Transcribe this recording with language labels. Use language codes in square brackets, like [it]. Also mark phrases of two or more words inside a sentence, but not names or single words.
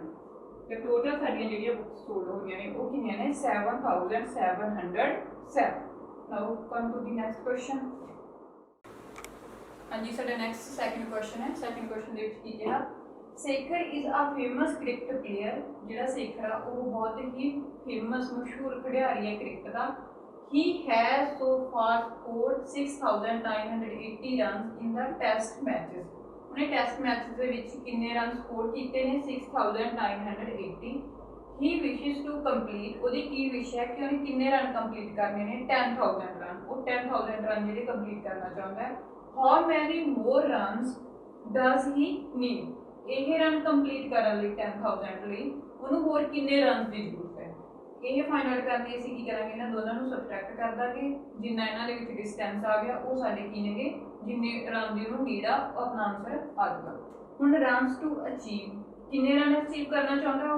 [pa] ਤੇ ਟੋਟਲ ਸਾਡੀਆਂ ਜਿਹੜੀਆਂ [en] books sold [pa] ਹੋਈਆਂ ਨੇ ਉਹ ਕਿੰਨੀਆਂ ਨੇ 7707। [en] Now come to the next question. [pa] ਹਾਂਜੀ, ਸਾਡਾ [en] next second question ਹੈ। second question [pa] ਦੇ ਵਿੱਚ ਕੀ ਕਿਹਾ? [en] Sekhar is a famous cricket player. [pa] ਜਿਹੜਾ ਸੇਖਰ ਆ ਉਹ ਬਹੁਤ ਹੀ ਫੇਮਸ ਮਸ਼ਹੂਰ ਖਿਡਾਰੀ ਹੈ ਕ੍ਰਿਕਟ ਦਾ। [en] He has so far scored 6980 runs in the test matches। [pa] ਉਹਨੇ [en] test matches [pa] ਦੇ ਵਿੱਚ ਕਿੰਨੇ [en] run score [pa] ਕੀਤੇ ਨੇ? [en] 6980। He wishes to complete, [pa] ਉਹਦੀ ਕੀ ਵਿਸ਼ ਹੈ ਕਿ ਉਹਨੇ ਕਿੰਨੇ [en] run complete [pa] ਕਰਨੇ ਨੇ? 10000 ਰਨ। ਉਹ 10000 ਰਨ ਜਿਹੜੇ ਕੰਪਲੀਟ ਕਰਨਾ ਚਾਹੁੰਦਾ ਹੈ। [en] How many more runs does he need? [pa] ਇਹ [en] run complete [pa] ਕਰਨ ਲਈ 10000 ਲਈ ਉਹਨੂੰ ਹੋਰ ਕਿੰਨੇ ਰਨ ਦੀ ਜ਼ਰੂਰਤ ਹੈ? ਇਹ [en] find out [pa] ਕਰਨ ਲਈ ਅਸੀਂ ਕੀ ਕਰਾਂਗੇ? ਇਹਨਾਂ ਦੋਨਾਂ ਨੂੰ ਸਬਟਰੈਕਟ ਕਰ ਦਾਂਗੇ। ਜਿੰਨਾ ਇਹਨਾਂ ਦੇ ਵਿੱਚ ਡਿਸਟੈਂਸ ਆ ਗਿਆ ਉਹ ਸਾਡੇ ਕੀ ਨੇਗੇ? ਜਿੰਨੇ ਰਨ ਦੀ ਉਹਨੂੰ ਨੀਡ ਆ ਉਹ ਆਪਣਾ ਆਨਸਰ ਆ ਜਾਊਗਾ। ਹੁਣ [en] runs to achieve, [pa] ਕਿੰਨੇ [en] run achieve [pa] ਕਰਨਾ ਚਾਹੁੰਦਾ ਉਹ?